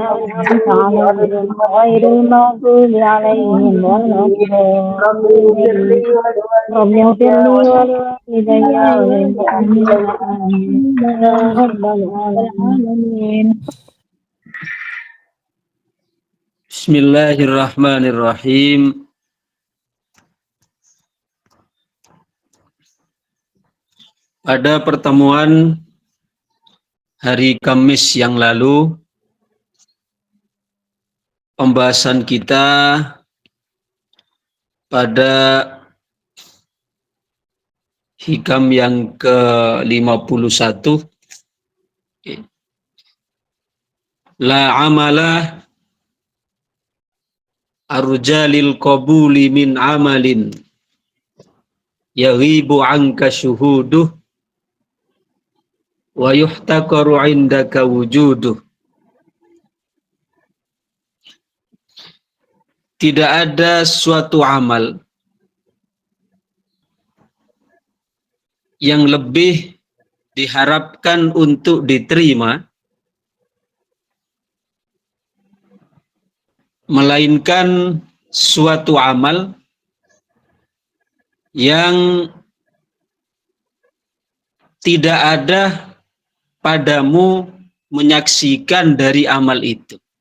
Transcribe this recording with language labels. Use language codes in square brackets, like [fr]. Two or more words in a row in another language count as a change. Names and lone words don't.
[ar] غير المغضوب عليهم ولا الضالين. رب اغفر لي ولوالدي بسم الله الرحمن الرحيم. [id] Pada pertemuan hari Kamis yang lalu, pembahasan kita pada hikam yang ke-51, [ar] لا عمل أرجى للقبول من عمل يغيب عنك شهوده ويحتقر عندك وجوده. [id] Tidak ada suatu amal yang lebih diharapkan untuk diterima melainkan suatu amal yang tidak ada padamu menyaksikan dari amal itu,